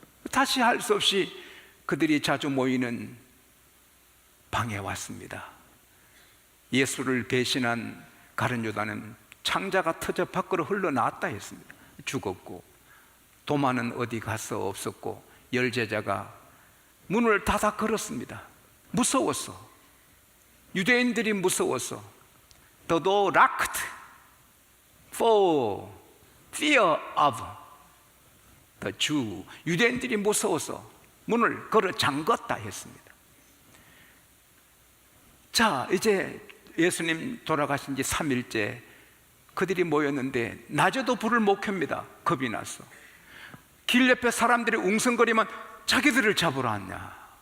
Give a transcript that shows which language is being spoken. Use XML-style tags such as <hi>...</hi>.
<ko>다시 할 수 없이 그들이 자주 모이는 방에 왔습니다. 예수를 배신한 가룟 유다는 창자가 터져 밖으로 흘러나왔다 했습니다. 죽었고, 도마는 어디 가서 없었고, 열제자가 문을 닫아 걸었습니다. 무서웠어. 유대인들이 무서웠어.</ko> <en>The door locked for fear of the Jew.</en> <ko>유대인들이 무서워서 문을 걸어 잠궜다 했습니다. 자, 이제 예수님 돌아가신 지 3일째 그들이 모였는데 낮에도 불을 못 켭니다. 겁이 나서. 길 옆에 사람들이 웅성거리면 자기들을 잡으러 왔냐.</ko>